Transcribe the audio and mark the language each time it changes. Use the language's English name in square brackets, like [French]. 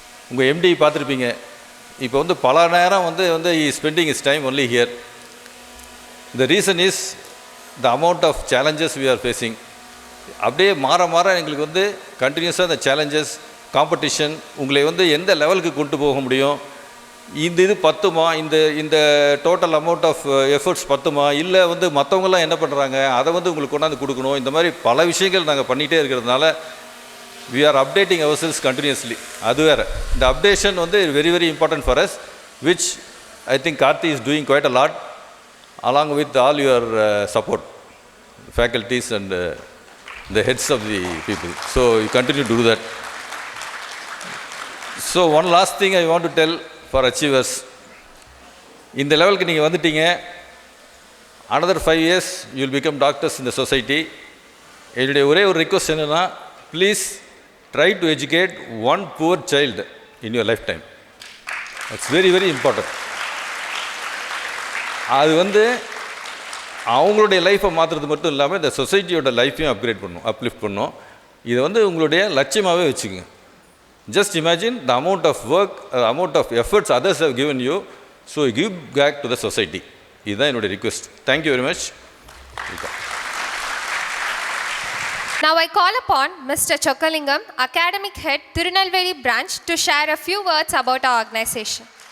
[Tamil] உங்கள் எம்டி பார்த்துருப்பீங்க, இப்போ வந்து பல நேரம் வந்து [English] Spending is time only here. The reason is the amount of challenges we are facing. [Tamil] அப்படியே மாற எங்களுக்கு வந்து கண்டினியூஸாக இந்த சேலஞ்சஸ், காம்படிஷன் உங்களை வந்து எந்த லெவலுக்கு கொண்டு போக முடியும், இது பத்துமா, இந்த டோட்டல் அமௌண்ட் ஆஃப் எஃபர்ட்ஸ் பத்துமா, இல்லை வந்து மற்றவங்களாம் என்ன பண்ணுறாங்க அதை வந்து உங்களுக்கு கொண்டாந்து கொடுக்கணும். இந்த மாதிரி பல விஷயங்கள் நாங்கள் பண்ணிகிட்டே இருக்கிறதுனால [English] we are updating ourselves continuously. [Tamil] அது வேறு, இந்த அப்டேஷன் வந்து [English] very very important for us, which I think Karthi is doing quite a lot along with all your support, faculties and the heads of the people. So you continue to do that. So one last thing I want to tell for achievers, [Tamil] இந்த லெவலுக்கு நீங்கள் வந்துட்டீங்க, [English] another 5 years you will become doctors in the society. [Tamil] என்னுடைய ஒரே ஒரு request என்னென்னா, please [English] try to educate one poor child in your lifetime. That's very very important. [Tamil] அது வந்து அவங்களுடைய லைஃப்பை மாற்றுறது மட்டும் இல்லாமல் இந்த சொசைட்டியோட லைஃப்பையும் அப்லிஃப்ட் பண்ணும். இதை வந்து உங்களுடைய லட்சியமாகவே வச்சுக்கோங்க. [English] Just imagine the amount of work, amount of efforts others have given you, so you give back to the society. [Tamil] இதுதான் என்னுடைய request. [English] Thank you very much. Now I call upon Mr. Chokkalingam, Academic Head, Tirunelveli Branch, to share a few words about our organization.